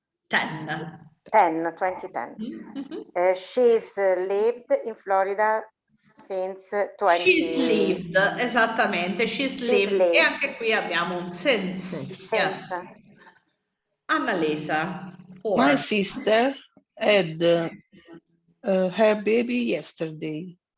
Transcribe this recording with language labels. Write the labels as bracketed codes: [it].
[en] 2010. She's lived in Florida since 20. She's lived, [it] esattamente, [en] she's lived. [it] E anche qui abbiamo un since. [en] Yes. Annalisa, 4. My sister had her baby yesterday.